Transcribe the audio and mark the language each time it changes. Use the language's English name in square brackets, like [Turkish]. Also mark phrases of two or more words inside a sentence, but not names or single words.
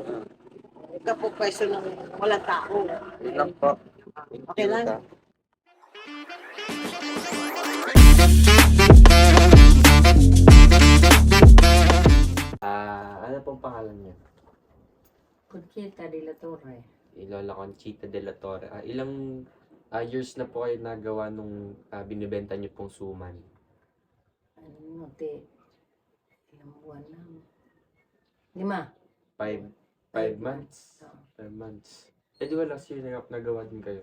[Filipino] Huwag ka po pwesto ng walang tao. Yun lang po. Okay lang. Ano pong pangalan niyo? Conchita de la Torre. Lola Conchita de la Torre. Ilang years na po kayo nagawa nung binibenta niyo pong suman? Ano, ilang buwan na. 5. [English] 5 months? 5 months. [Filipino] Di ba [English] last year [Filipino] nagawa din kayo?